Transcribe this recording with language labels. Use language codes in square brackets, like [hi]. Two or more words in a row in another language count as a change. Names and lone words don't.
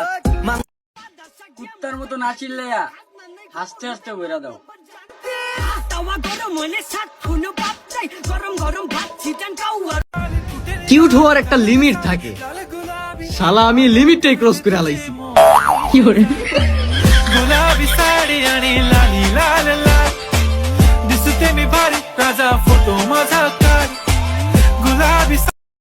[bn] কুত্তার মতো না চিল্লাইয়া হাসতে হাসতে বইরা দাও। কিউট হওয়ার একটা লিমিট থাকে, শালা আমি লিমিটটাই ক্রস করে আলাইছি। কি করে [mr] गुलाबी साडी आणि लाली लाल लाल दिसते मी भारी राजा फोटो माझा काढ गुलाबी